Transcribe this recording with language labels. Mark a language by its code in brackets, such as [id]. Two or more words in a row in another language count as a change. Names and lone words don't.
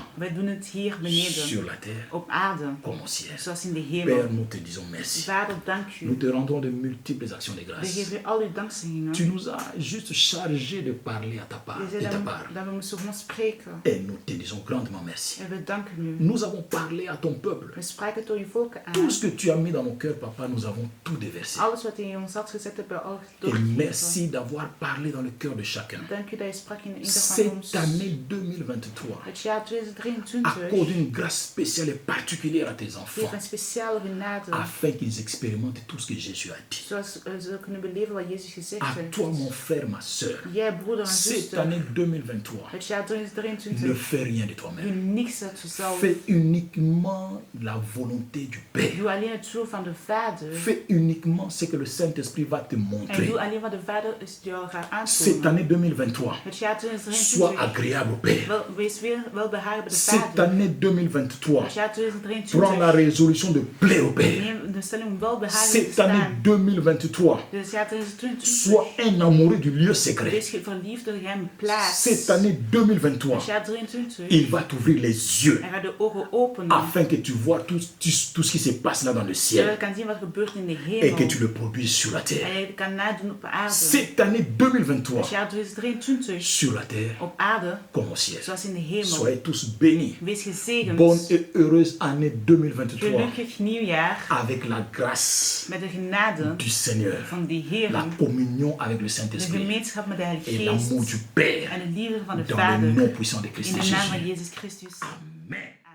[nl] wij doen het hier [fr] sur [nl] beneden, [fr] la terre [nl] op aarde, [fr] comme au ciel. [nl] zoals in de [fr] Père, [nl] hemel. [fr] nous te disons merci. [nl] Vader, dank [fr] Nous [nl] u. [fr] te rendons de multiples actions de [nl] We [fr] grâce. [nl] geven u al uw dankzeggingen. [fr] Tu nous as juste chargé de parler à ta part, [nl] Je [fr] de [nl] zei [fr] ta [nl] dat [fr] part. [nl] dat we moesten gewoon spreken. [fr] Et nous te disons grandement merci. [nl] En we danken u. [fr] Nous avons parlé à ton peuple. [nl] We spraken tot uw volken aan. [fr] Tout ce que tu as mis dans nos cœurs, papa, nous avons tout déversé. [nl] Alles wat u in ons hart gezet hebt, hebben we al [fr] Et [nl] doorgegeven. [fr] merci d'avoir parlé dans le cœur de chacun. [nl] Dank u dat je sprak in ieder van [fr] Cette [nl] ons. [fr] année 2023 [nl] Het jaar 2023 [fr] accorde une grâce spéciale et particulière à tes [nl] geeft [fr] enfants [nl] een speciale genade. [fr] afin qu'ils expérimentent tout ce que Jésus a dit. [nl] Zoals ze kunnen beleven wat Jezus gezegd [fr] À [nl] heeft. [fr] toi, mon frère, ma soeur, [nl] Jij, broeder en [fr] cette [nl] zuster, [fr] année 2023, [nl] het jaar [fr] ne [nl] 2023 [fr] fais rien de [nl] doe [fr] toi-même. [nl] niks uit jezelf. [fr] Fais uniquement la volonté du Père. [nl] Doe alleen het wil van de Vader. [fr] Fais uniquement ce que le Saint-Esprit va te [nl] En [fr] montrer. [nl] doe alleen wat de Vader jou gaat [fr] Cette [nl] aantonen. [fr] année 2023, [nl] Het jaar [fr] sois [nl] 2023 [fr] agréable au Père. [nl] wees weer welbehagen bij de [fr] Cette [nl] Vader. [fr] année 2023, [nl] Het jaar [fr] prends la [nl] 2023 [fr] résolution de plaire au Père. [nl] neem de stelling om welbehagen te [fr] Cette année [nl] staan. [fr] 2023, [nl] Dus het jaar 2023 [fr] sois un amoureux du lieu secret. [nl] wees verliefd op de geheime plaats. [fr] Cette année 2023, [nl] Het jaar 2023 [fr] il va t'ouvrir les yeux [nl] hij gaat de ogen openen. [fr] afin que tu vois tout ce qui se passe là dans le [nl] Zodat je [fr] ciel [nl] kan zien wat er gebeurt in de [fr] et que [nl] hemel. [fr] tu le produises sur la [nl] En [fr] terre. [nl] je kan nadoen op aarde. [fr] Cette année 2023, [nl] Het jaar 2023 [fr] sur la terre [nl] op aarde, [fr] comme au ciel. [nl] zoals in de hemel. [fr] Soyez tous bénis. [nl] Wees gezegend. [fr] Bonne et heureuse année 2023 [nl] Gelukkig nieuwjaar [fr] avec la grâce [nl] met de genade [fr] du Seigneur, [nl] van die Heer, [fr] la communion avec le [nl] de [fr] Saint-Esprit [nl] gemeenschap met de Heilige [fr] et [nl] Geest [fr] l'amour du Père [nl] en de liefde van de [fr] dans le [nl] Vader [fr] nom puissant de Christ [nl] in de naam van [fr] Jésus. [nl] Jezus Christus. [fr] Amen.